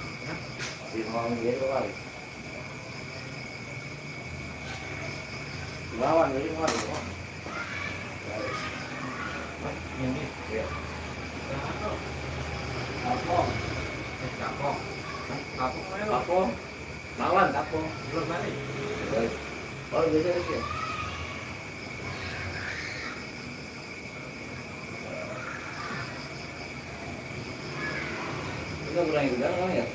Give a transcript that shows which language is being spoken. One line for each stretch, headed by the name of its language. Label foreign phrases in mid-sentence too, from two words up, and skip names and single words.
Vietnamese: Thì nó ăn biết nó rồi. Nó ăn biết nó rồi đúng không? Nhìn đi.
Indonesian: Apa? Apa? Lawan apa? Belum balik. Oh, jadi aja. Kita berani udang kan ya?